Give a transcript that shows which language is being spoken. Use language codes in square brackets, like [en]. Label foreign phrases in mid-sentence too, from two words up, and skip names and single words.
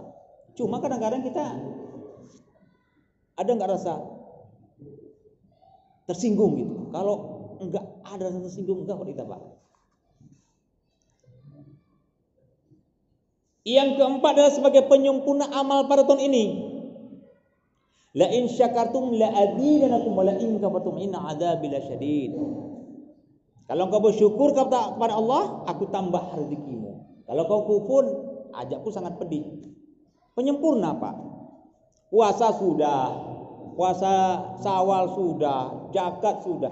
[id] Cuma kadang-kadang kita ada enggak rasa tersinggung gitu. Kalau enggak ada rasa tersinggung enggak kok kita Pak. Yang keempat adalah sebagai penyempurna amal pada tahun ini. [ar] لئن شكرتم لأزيدنكم ولئن كفرتم إن عذابي لشديد. [id] Kalau engkau bersyukur kepada Allah, aku tambah rezekimu. Kalau kau kufur, ajakku sangat pedih. Penyempurna Pak. Puasa sudah, puasa Syawal sudah, zakat sudah.